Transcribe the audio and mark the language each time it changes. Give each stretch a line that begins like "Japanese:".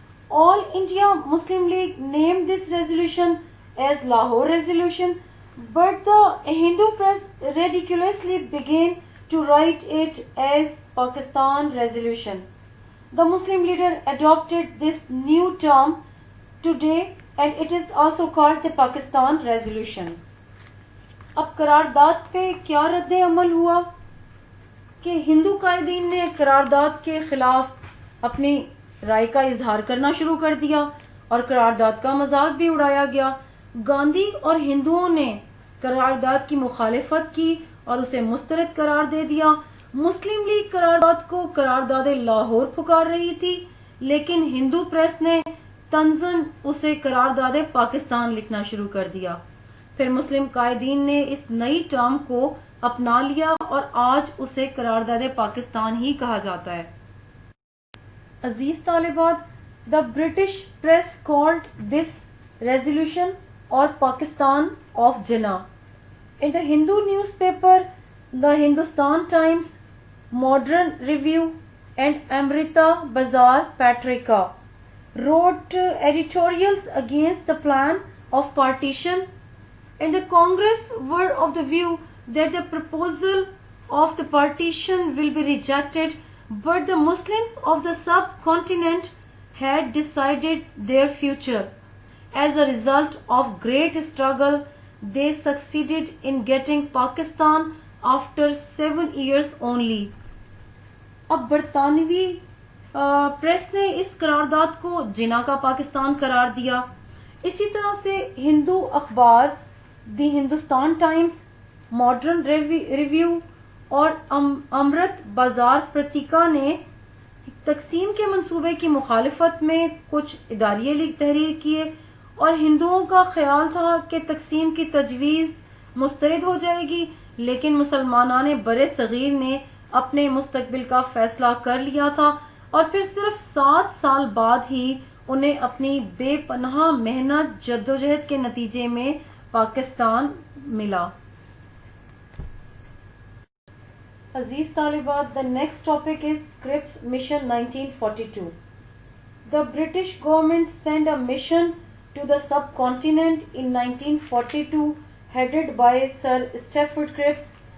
English: All India Muslim League named this resolution as Lahore Resolution, but the Hindu press ridiculously began to write it as Pakistan Resolution. The Muslim leader adopted this new term today and it is also called the Pakistan Resolution.
Urdu: اب قرارداد پہ کیا رد عمل ہوا کہ ہندو قائدین نے قرارداد کے خلاف اپنی رائے کا اظہار کرنا شروع کر دیا اور قرارداد کا مذاق بھی اڑایا گیا. گاندھی اور ہندوؤں نے قرارداد کی مخالفت کی اور اسے مسترد قرار دے دیا. مسلم لیگ قرارداد کو قرارداد لاہور پکار رہی تھی، لیکن ہندو پریس نے طنزاً اسے قرارداد پاکستان لکھنا شروع کر دیا. پھر مسلم قائدین نے اس نئی ٹرم کو اپنا لیا اور آج اسے قرارداد پاکستان ہی کہا جاتا ہے. عزیز طالبات،
English: the British press called this resolution or Pakistan of Jinnah. In the Hindu newspaper, the Hindustan Times, Modern Review and Amrita Bazaar Patrika wrote editorials against the plan of partition, and the Congress were of the view that the proposal of the partition will be rejected, but the Muslims of the subcontinent had decided their future. As a result of great struggle, they succeeded in getting Pakistan after 7 years only.
Urdu: اب برطانوی press نے اس قرارداد کو جنا کا پاکستان قرار دیا. اسی طرح سے ہندو اخبار دی ہندوستان ٹائمز، ماڈرن ریویو اور امرت بازار پرتیکا نے تقسیم کے منصوبے کی مخالفت میں کچھ اداریے تحریر کیے، اور ہندوؤں کا خیال تھا کہ تقسیم کی تجویز مسترد ہو جائے گی، لیکن مسلمانان بر صغیر نے اپنے مستقبل کا فیصلہ کر لیا تھا، اور پھر صرف 7 سال بعد ہی انہیں اپنی بے پناہ محنت جدوجہد کے نتیجے میں پاکستان ملا. عزیز طالبات،
English: the next topic is Cripps Mission 1942. The British government sent a mission to the subcontinent in 1942 headed by Sir Stafford Cripps.